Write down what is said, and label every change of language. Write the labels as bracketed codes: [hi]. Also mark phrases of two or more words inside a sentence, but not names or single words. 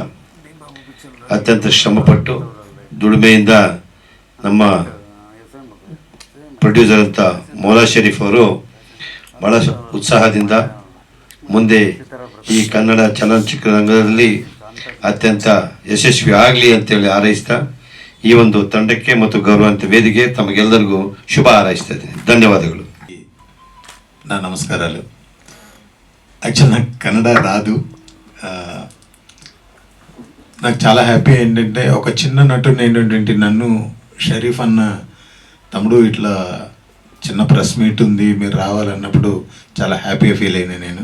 [kn] ಅತ್ಯಂತ ಶ್ರಮಪಟ್ಟು ದುಡಿಮೆಯಿಂದ ನಮ್ಮ ಪ್ರೊಡ್ಯೂಸರ್ ಅಂತ ಮೌಲಾ ಶರೀಫ್ ಅವರು ಬಹಳ ಉತ್ಸಾಹದಿಂದ ಮುಂದೆ ಈ ಕನ್ನಡ ಚಲನಚಿತ್ರ ರಂಗದಲ್ಲಿ ಅತ್ಯಂತ ಯಶಸ್ವಿ ಆಗಲಿ ಅಂತೇಳಿ ಹಾರೈಸ್ತಾ ಈ ಒಂದು ತಂಡಕ್ಕೆ ಮತ್ತು ಗೌರವಾನ್ವಿತ ವೇದಿಕೆ ತಮಗೆಲ್ಲರಿಗೂ ಶುಭ ಹಾರೈಸ್ತಾ ಇದ್ದೀನಿ. ಧನ್ಯವಾದಗಳು. [te] నమస్కారాలు. యాక్చువల్ నాకు కన్నడ రాదు. నాకు చాలా హ్యాపీ ఏంటంటే ఒక చిన్న నటుని ఏంటంటే నన్ను షరీఫ్ అన్న తమ్ముడు ఇట్లా చిన్న [en] press meet [te] ఉంది మీరు రావాలన్నప్పుడు చాలా హ్యాపీగా ఫీల్ అయినా నేను.